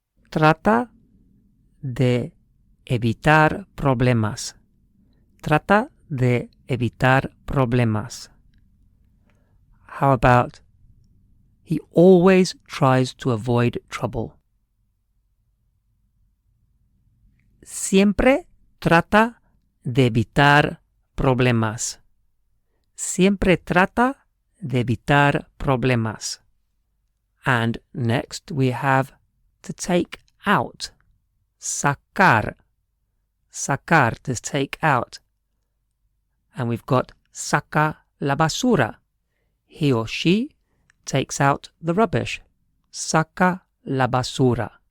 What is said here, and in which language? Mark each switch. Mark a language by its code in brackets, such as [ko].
[es] Trata de evitar problemas. Trata de evitar problemas. [en] How about he always tries to avoid trouble? [es] Siempre trata de evitar problemas. Siempre trata de evitar problemas. [en] And next we have to take out. Sacar. Sacar, to take out. And we've got [es] saca la basura. [en] He or she takes out the rubbish. [es] Saca la basura.